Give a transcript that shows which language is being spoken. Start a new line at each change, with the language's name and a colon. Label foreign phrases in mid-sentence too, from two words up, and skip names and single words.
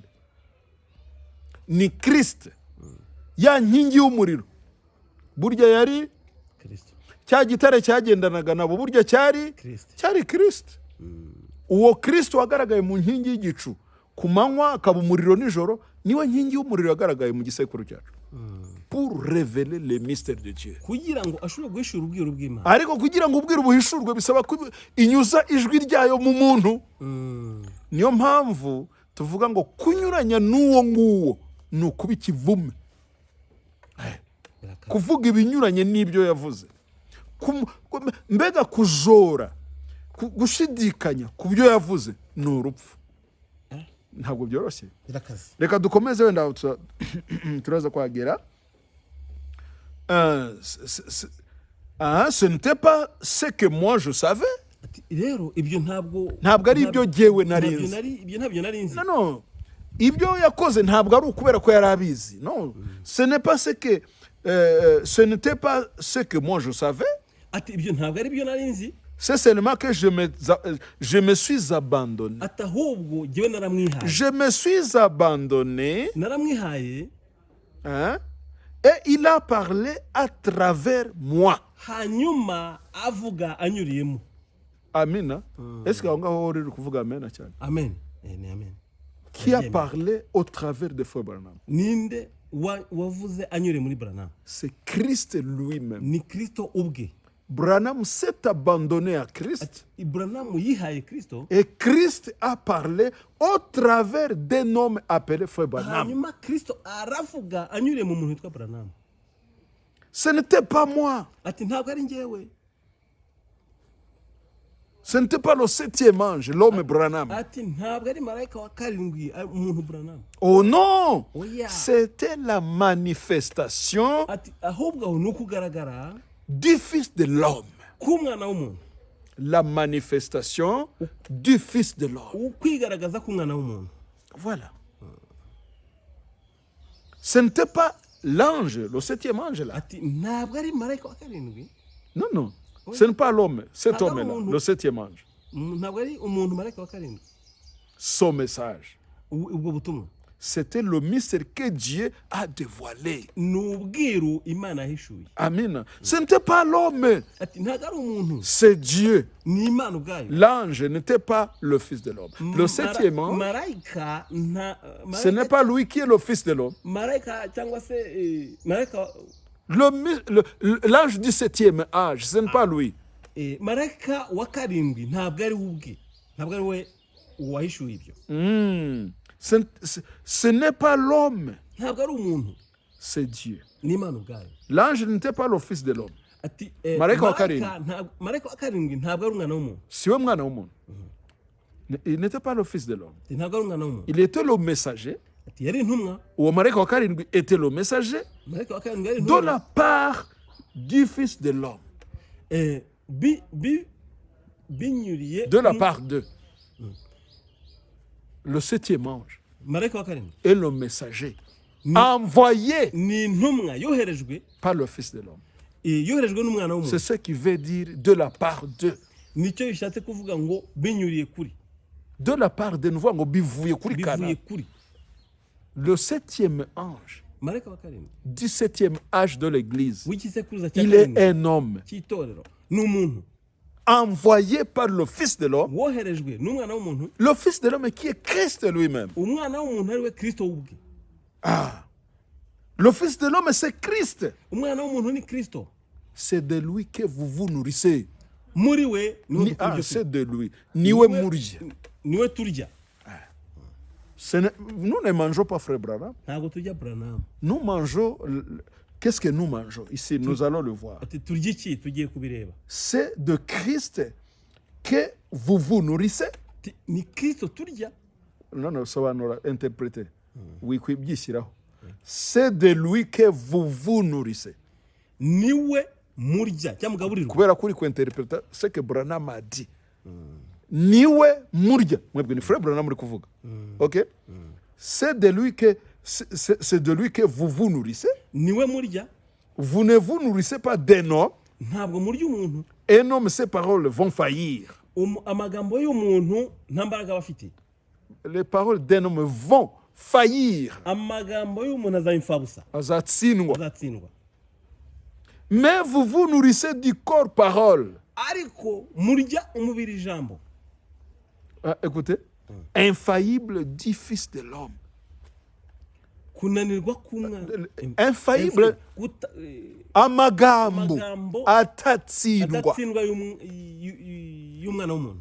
Kinyarwanda: Ni Kristo. Ya nkingi y'umuriro. Burya yari Kristo. Cya gitare cyagendanaga nabo burya cyari Kristo. Uwo Kristo wagaragaye mu nkingi y'igicu ku manywa akaba umuriro nijoro, niwe nkingi y'umuriro yagaragaye mu gisekuru cyacu.
French: Pour révéler les mystères de Dieu.
Kinyarwanda: Kugira ngo ashobore guhishura ubwiru bw'Imana. Ariko kugira ngo ubwiru buhishurwe bisaba ko inyuza ijwi ryayo mu muntu. Niyo mpamvu tuvuga ngo kunyuranya n'uwo nguwo ni ukuba ikivume. Kuvuga ibinyuranye n'ibyo yavuze. Mbega kujora, gushidikanya ku byo yavuze ni urupfu. Ntabwo byoroshye. Reka dukomeze wenda turaza kwagera.
French: Ce n'était pas ce que moi je savais.
Kinyarwanda: Rero ibyo ntabwo ari ibyo jyewe narinzi. Ibyo ntabyo narinzi.
French: Non.
Kinyarwanda: Ibyo yakoze ntabwo ari ukubera ko yari abizi.
French: Non. Ce n'était pas ce que moi je savais.
Kinyarwanda: Ati ibyo ntabwo ari byo narinzi.
French: C'est seulement que je me suis abandonné.
Kinyarwanda: Atahubwo jyewe naramwihaye.
French: Je me suis abandonné.
Kinyarwanda: Naramwihaye.
French: Et il a parlé à travers moi.
Kinyarwanda: Hanyuma avuga anyuriyemo. Amina.
French: Est-ce que
Kinyarwanda: aho ngaho uri kuvuga amen cyane? Amen. Ni amen.
French: Qui a parlé au travers de Frère Branham?
Kinyarwanda: Ninde wavuze anyure muri Branham?
French: C'est Christ lui-même.
Kinyarwanda: Ni Kristo ubwe.
French: Branham s'est abandonné à Christ.
Kinyarwanda: Branham yihaye Kristo.
French: Et Christ a parlé au travers d'un homme appelé Frère Branham.
Kinyarwanda: Hanyuma Kristo aravuga anyure mu muntu witwa Branham.
French: Ce n'était pas moi.
Kinyarwanda: Ati ntabwo ari njyewe.
French: Ce n'était pas le 7e ange, l'homme Branham.
Kinyarwanda: Ati ntabwo ari marayika wa karindwi umuntu Branham.
French: Oh non!
English: Oh yeah.
French: C'était la manifestation
Kinyarwanda: ati ahubwo aho ni ukugaragara
French: du Fils de l'homme.
Kinyarwanda: k'umwana w'umuntu.
French: La manifestation du Fils de l'homme.
Kinyarwanda: Ukwigaragaza k'umwana w'umuntu.
French: Voilà. Ce n'était pas l'ange, le 7e ange là.
Kinyarwanda: Ati ntabwo ari marayika wa karindwi.
French: Non, non. Ce n'est pas l'homme, cet
Kinyarwanda: Ntabwo ari
French: homme-là,
Kinyarwanda: umuntu.
French: le septième ange.
Kinyarwanda: Ntabwo ari umuntu marayika wa karindwi.
French: Son message,
Kinyarwanda: Ubwo butumwa
French: c'était le mystère que Dieu a dévoilé.
Kinyarwanda: ni ubwiru Imana yahishuye.
French: Amen. Ce n'était pas l'homme,
Kinyarwanda: Ati ntabwo ari umuntu,
French: c'est Dieu.
Kinyarwanda: ni Imana ubwayo.
French: L'ange n'était pas le fils de l'homme. Le septième ange,
Kinyarwanda: marayika
French: ce n'est pas lui qui est le fils de l'homme.
Kinyarwanda: marayika cyangwa se marayika
French: L'ange du septième âge, ce n'est pas lui.
Kinyarwanda: marayika wa karindwi ntabwo ari we ubwe, ntabwo ari we wahishuye ibyo.
French: Ce n'est pas l'homme,
Kinyarwanda: Ntabwo ari umuntu,
French: c'est Dieu.
Kinyarwanda: ni Imana ubwayo.
French: L'ange n'était pas le fils de l'homme.
Kinyarwanda: Ati Marayika wa karindwi. marayika wa karindwi ntabwo ari umwana w'umuntu. Si we mwana w'umuntu.
French: Il n'était pas le fils de l'homme.
Kinyarwanda: Ati ntabwo ari umwana w'umuntu.
French: Il était le messager.
Kinyarwanda: Ati yari intumwa. Uwo marayika wa karindwi
French: était le messager
Kinyarwanda: Marayika wa karindwi yari
French: de
Kinyarwanda: intumwa.
French: la part du fils de l'homme.
Kinyarwanda: Binyuriye
French: De la part d'eux. Le septième ange
Kinyarwanda: marayika wa karindwi
French: est le messager envoyé
Kinyarwanda: ni intumwa yoherejwe
French: par le fils de l'homme.
Kinyarwanda: yoherejwe n'umwana
French: C'est
Kinyarwanda: w'umuntu.
French: ce qui veut dire de la part d'eux.
Kinyarwanda: Nicyo bishatse kuvuga ngo binyuriye kuri,
French: De la part de nous,
Kinyarwanda: bivuye kuri kana. bivuye kuri
French: Le septième ange
Kinyarwanda: marayika wa karindwi
French: du septième âge de l'église,
Kinyarwanda: w'igisekuruza cya
French: il est
Kinyarwanda: karindwi
French: un homme
Kinyarwanda: cy'itorero, ni umuntu
French: envoyé par le fils de l'homme.
Kinyarwanda: woherejwe n'umwana w'umuntu.
French: Le fils de l'homme qui est Christ lui-même.
Kinyarwanda: Umwana w'umuntu ari we Kristo ubwe.
French: Le fils de l'homme, c'est Christ.
Kinyarwanda: Umwana w'umuntu ni Kristo.
French: C'est de lui que vous nourrissez.
Kinyarwanda: Muri we niwe
French: C'est de lui.
Kinyarwanda: Niwe murya. niwe turya.
French: Nous ne mangeons pas, frère Branham.
Kinyarwanda: Ntabwo turya Branham.
French: Nous mangeons. Qu'est-ce que nous mangeons ici? Nous allons le voir.
Kinyarwanda: Ati turya iki? Tugiye kubireba.
French: C'est de Christ que vous nourrissez.
Kinyarwanda: Ni Kristo turya.
French: Non, non, ça va nous interpréter. Oui, c'est de lui que vous nourrissez.
Kinyarwanda: Niwe murya cyangwa mugaburirwa. Kubera kuri
French: interpréter ce que Branham a dit.
Kinyarwanda: Niwe murya. Mwebwe ni frère Branham uri kuvuga.
English: OK?
French: C'est de lui que vous nourrissez.
Kinyarwanda: Niwe murya.
French: Vous ne vous nourrissez pas d'un homme.
Kinyarwanda: Ntabwo murya umuntu.
French: Un homme, ses paroles vont faillir.
Kinyarwanda: Amagambo y'umuntu nta mbaraga bafite. Les paroles d'un homme vont faillir. Amagambo y'umuntu azayimfabusa. Azatsindwa. Azatsindwa.
French: Mais vous vous nourrissez du corps parole.
Kinyarwanda: Ariko murya umubiri ijambo.
French: Écoutez, infaillible du fils de l'homme.
Kinyarwanda: Kunanirwa kumwa. Infaillible. Amagambo atatsindwa. Atatsindwa y'umwana w'umuntu.